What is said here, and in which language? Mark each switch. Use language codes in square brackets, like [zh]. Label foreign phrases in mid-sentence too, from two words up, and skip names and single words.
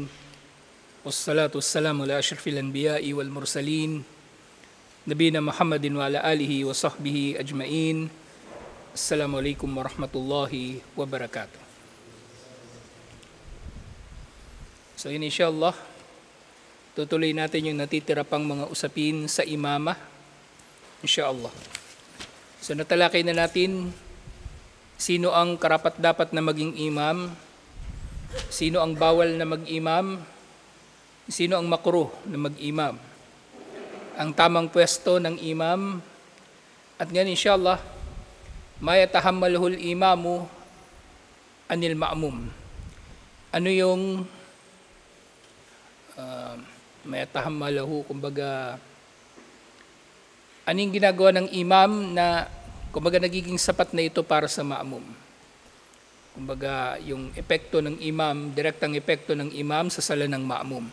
[ar] والصلاة والسلام على أشرف الأنبياء والمرسلين. نبينا محمد وعلى آله وصحبه أجمعين. السلام عليكم ورحمة الله وبركاته. [tl] So inshallah, tutuloy natin yung natitira pang mga usapin sa imama. Inshallah. So natalakay na natin sino ang karapat-dapat na maging imam, sino ang bawal na mag-imam, sino ang makruh na mag-imam, ang tamang pwesto ng imam, at ngayon inshallah, [ar] ما يتحمله الإمام عن المأموم. [tl] Ano yung mayatahammalahu, kumbaga, anong ginagawa ng imam na kumbaga nagiging sapat na ito para sa ma'mum. Kumbaga yung epekto ng imam, direktang epekto ng imam sa sala ng ma'mum.